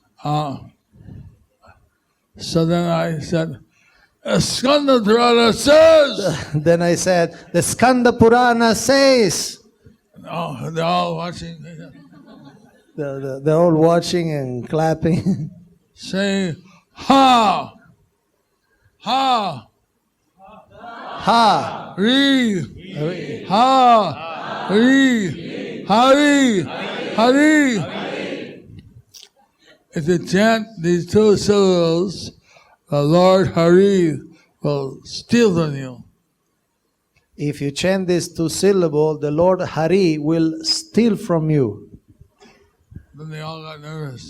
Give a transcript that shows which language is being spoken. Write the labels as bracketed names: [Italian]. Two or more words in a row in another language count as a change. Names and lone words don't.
[English] So then I said, Skanda Purana says. Then I said, the Skanda Purana says. Oh, they're all watching. They're all watching and clapping. Say, ha, ha, Ha! Re, ha, Re, Hari, Hari. If you chant these two syllables, the Lord Hari will steal from you. If you chant this two syllable, the Lord Hari will steal from you. Then they all got nervous.